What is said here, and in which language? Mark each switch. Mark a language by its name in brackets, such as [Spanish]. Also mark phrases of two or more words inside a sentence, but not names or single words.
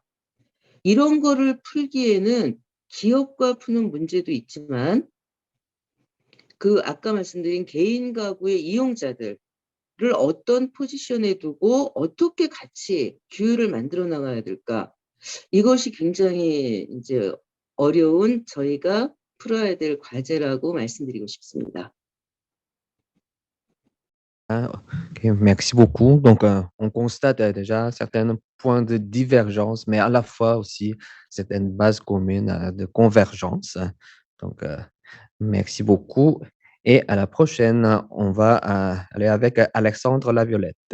[Korean] 이런 거를 풀기에는 기업과 푸는 문제도 있지만 그 아까 말씀드린 개인 가구의 이용자들을 어떤 포지션에 두고 어떻게 같이 규율을 만들어 나가야 될까? 이것이 굉장히 이제 어려운 저희가 풀어야 될 과제라고 말씀드리고 싶습니다. [French] Ah, ok, merci beaucoup. Donc, on constate déjà certains points de divergence, mais à la fois aussi certaines bases communes de convergence. Donc, merci beaucoup. Et à la prochaine, on va aller avec Alexandre Laviolette.